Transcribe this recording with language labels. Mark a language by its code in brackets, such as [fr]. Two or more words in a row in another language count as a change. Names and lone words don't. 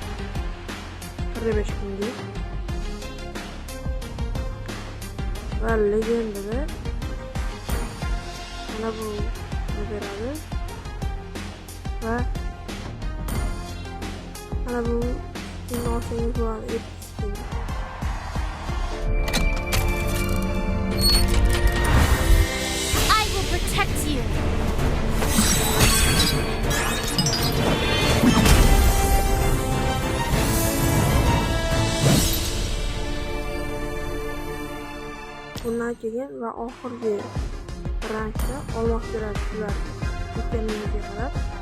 [uz] 5 kunga va legendada mana bu beradi va mana bu olsangiz bo'ladi. [en] I will protect you. [uz] Bundan keyin va oxirgi rankda olmoq kerak sizlar yetganingizga qarab.